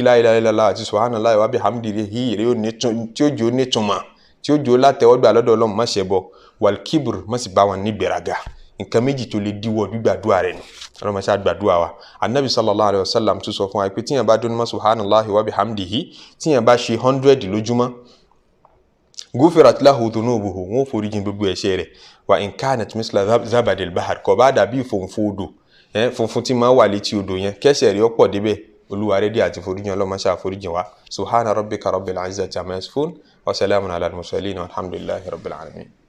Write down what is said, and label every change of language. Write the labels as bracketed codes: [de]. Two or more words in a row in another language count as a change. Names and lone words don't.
[ar] لا إله إلا الله [yo] àti [ar] سبحان الله وبحمده [yo] rí tí ó jẹ́ ó nítumọ̀ tí ó jẹ́ ó látẹ̀wọ́gbà lọ́dọ̀ Ọlọ́hun má ṣe bọ́ [ar] والكبر [yo] má sì bá wọn ní gbéraga nǹkan méjì tó lè díwọ́ gbígbàdúrà rẹ̀ nù ọlọ́mọ ṣáà gbàdúrà [ar] والنبي صلى الله عليه وسلم [yo] tún sọ fún wa pé tíyẹn bá dún ní [ar] سبحان الله وبحمده [yo] tíyẹn bá ṣe 100 lójúmọ́ [ar] غفرت له ذنوبه [yo] wọn forí jìn gbogbo ẹ̀ṣẹ̀ rẹ̀ [ar] وإن كانت مثل زبد البحر [yo] kò bá dàbí funfun odò funfun tí máa wà létí odò yẹn kẹ́ṣẹ̀ rẹ̀ ọ̀pọ̀ débẹ̀ olúwa rẹ̀ dí àti forí jìn ọlọ́mọ ṣáà forí jìn [ar] وسبحان ربك رب العزة عما يصفون وسلام على المرسلين والحمد لله رب العالمين.